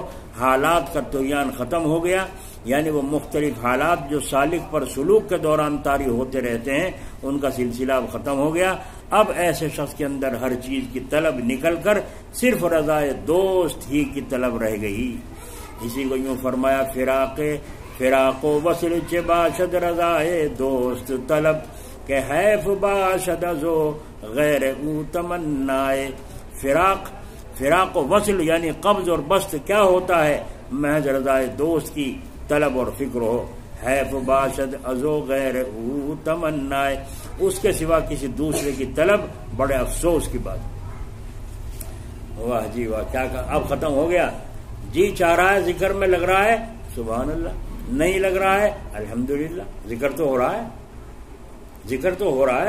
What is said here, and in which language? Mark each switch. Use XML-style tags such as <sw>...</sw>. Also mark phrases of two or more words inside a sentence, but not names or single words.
<ur>حالات کا طغیان ختم ہو گیا، یعنی وہ مختلف حالات جو سالک پر سلوک کے دوران طاری ہوتے رہتے ہیں ان کا سلسلہ اب ختم ہو گیا. اب ایسے شخص کے اندر ہر چیز کی طلب نکل کر صرف رضائے دوست ہی کی طلب رہ گئی. اسی کو یوں فرمایا</ur> <fa>فراق و وصل چه باشد رضائے دوست طلب کہ حیف باشد ازو غیر او تمنائے.</fa> <ur>فراق و وصل یعنی قبض اور بسط کیا ہوتا ہے؟ محض رضائے دوست کی طلب اور فکر ہو.</ur> <fa>حیف باشد ازو غیر او تمنائے،</fa> <ur>اس کے سوا کسی دوسرے کی طلب بڑے افسوس کی بات. واہ جی واہ، کیا کہا، اب ختم ہو گیا. جی چاہ رہا ہے ذکر میں لگ رہا ہے</ur> <ar>سبحان اللہ،</ar> <ur>نہیں لگ رہا ہے الحمدللہ. ذکر تو ہو رہا ہے، ذکر تو ہو رہا ہے.</ur>